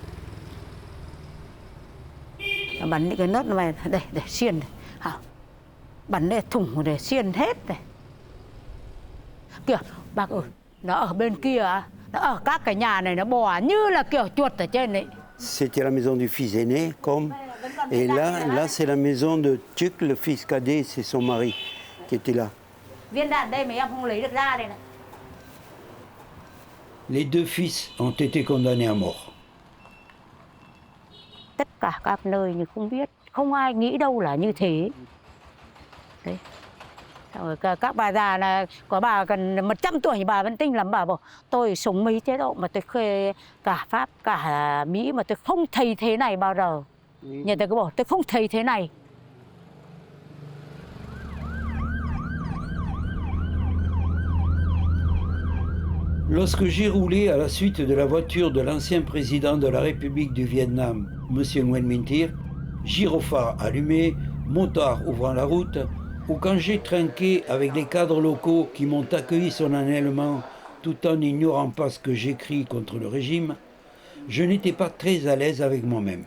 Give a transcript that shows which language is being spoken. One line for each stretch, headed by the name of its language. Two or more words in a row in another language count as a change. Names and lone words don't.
Vietnamese: Nó bắn những cái nốt này đây để xiên này. Hả? Bắn để thủng để xiên hết này. Kìa, bác ơi, nó ở bên kia, nó ở các cái nhà này nó bò như là kiểu chuột ở trên đấy.
French: C'était la maison du fils aîné, comme. Et là c'est la maison de Tuc, le fils cadet, c'est son mari qui était là.
Vietnamese: Viên đạn đây mấy em không lấy được ra đây này.
French: Les deux fils ont été condamnés à mort.
Vietnamese: Tất cả các nơi nhưng không biết, không ai nghĩ đâu là như thế. Đấy. Rồi các bà già là có bà gần 100 tuổi bà vẫn tinh lắm, bà bảo tôi sống mấy chế độ mà tôi khê cả Pháp cả Mỹ mà tôi không thấy thế này bao giờ. Nhà tôi cứ bảo tôi không thấy thế này.
French: Lorsque j'ai roulé à la suite de la voiture de l'ancien président de la République du Vietnam, M. Nguyen Minh Thiep, gyrophare allumé, motard ouvrant la route, ou quand j'ai trinqué avec les cadres locaux qui m'ont accueilli solennellement tout en n'ignorant pas ce que j'écris contre le régime, je n'étais pas très à l'aise avec moi-même.